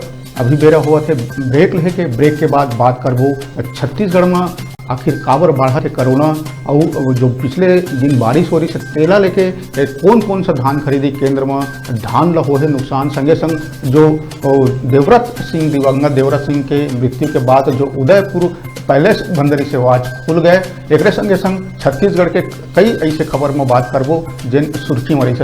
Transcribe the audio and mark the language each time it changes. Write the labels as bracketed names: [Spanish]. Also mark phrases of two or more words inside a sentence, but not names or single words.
[Chhattisgarhi] अभी बेरा हुआ थे ब्रेक लेके, ब्रेक के बाद बात करबो छत्तीसगढ़ में आखिर काबर बढ़ा थे कोरोना और जो पिछले दिन बारिश हो रही से तेला लेके कौन कौन सा धान खरीदी केंद्र में धान ला हो है नुकसान, संगे संग जो देवव्रत सिंह दिवंगत देवव्रत सिंह के मृत्यु के बाद जो उदयपुर पैलेस बंदरी से आज खुल गए, एक संगे संग छत्तीसगढ़ के कई ऐसे खबर में बात करबो जिन सुर्खी मरी से।